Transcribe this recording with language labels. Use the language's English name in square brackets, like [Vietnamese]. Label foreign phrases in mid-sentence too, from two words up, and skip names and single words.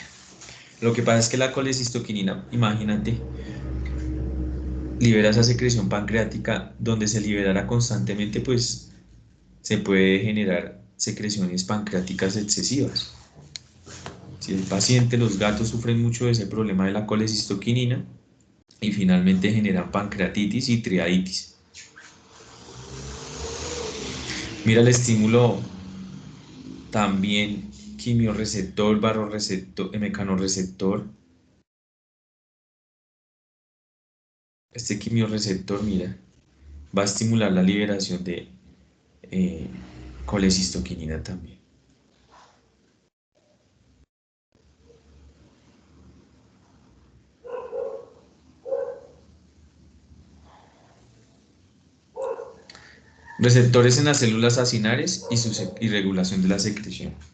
[Spanish] Lo que pasa es que la colecistoquinina, imagínate, libera esa secreción pancreática donde se liberara constantemente, pues se puede generar secreciones pancreáticas excesivas. Si el paciente, los gatos sufren mucho de ese problema de la colecistoquinina y finalmente generan pancreatitis y triaditis. Mira el estímulo también quimiorreceptor, vasoreceptor, mecanorreceptor. Este quimiorreceptor, mira, va a estimular la liberación de eh, colecistoquinina también. Receptores en las células acinares y regulación de la secreción.